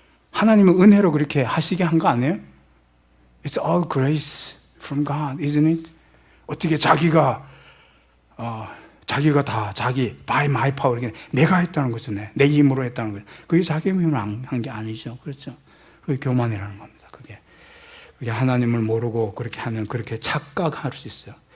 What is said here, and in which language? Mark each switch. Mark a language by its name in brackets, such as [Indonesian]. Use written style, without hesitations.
[Korean] 하나님은 은혜로 그렇게 하시게 한 거 아니에요? [English] It's all grace from God, isn't it? [Korean] 어떻게 자기가 다 [English] by my power. [Korean] 내가 했다는 거죠. 내 힘으로 했다는 거죠. 그게 자기 힘으로 한 게 아니죠. 그렇죠. 그게 교만이라는 겁니다. 그게 하나님을 모르고 그렇게 하면 그렇게 착각할 수 있어요.